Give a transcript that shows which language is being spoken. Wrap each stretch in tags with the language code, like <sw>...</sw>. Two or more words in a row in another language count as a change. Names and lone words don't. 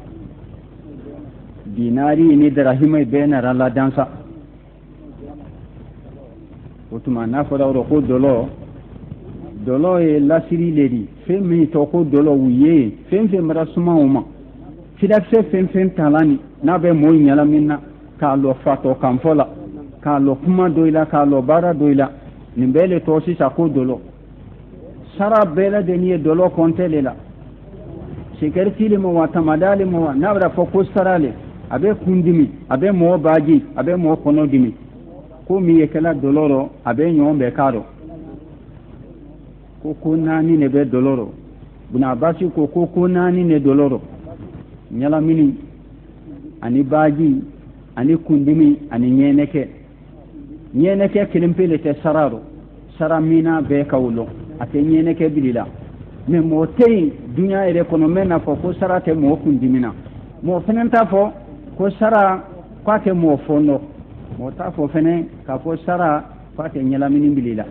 <bm>dinari ni darahima bɛɛ nara ladansa o tuma n'a fɔra o ko dɔlɔ ye lasiri le di fɛn min tɔ ko dɔlɔ u ye fɛn fɛn mara suma o ma firakisɛ fɛn fɛn talani n'a bɛ mɔɔ ɲalamin na k'a lɔ fatɔ kanfɔ la k'a lɔ kuma dɔ i la k'a lɔ baara dɔ i la nin bɛɛ le tɔ sisan ko dɔlɔ sara bɛɛ lajɛlen ye dɔlɔ kɔntɛ le la sigariti le ma wa tamada le ma wa n'a bɛna fɔ ko sara le a bɛ kun dimi a bɛ mɔgɔ baaji a bɛ mɔgɔ kɔnɔ dimi ko min ye kɛla dɔlɔ rɔ a bɛ ɲɔgɔn bɛɛ k'a rɔ ko naani ne bɛ dɔlɔ rɔ buna basi ko naani ne dɔlɔ rɔ ɲalamini ani baaji ani kundimi ani ɲɛnɛkɛ kelen pe le tɛ sara rɔ sara mina bɛɛ ka wolo a tɛ ɲɛnɛkɛ bili la mɛ mɔgɔ tɛ yen dunya yɛrɛ kɔnɔ mɛ n'a fɔ ko sara tɛ mɔgɔ kundimi na mɔgɔ fɛnɛ t'a fɔ ko sara k'a tɛ mɔgɔ fɔndɔ mɔgɔ t'a fɔ fɛnɛ k'a fɔ sara k'a tɛ ɲalamini bili la</bm>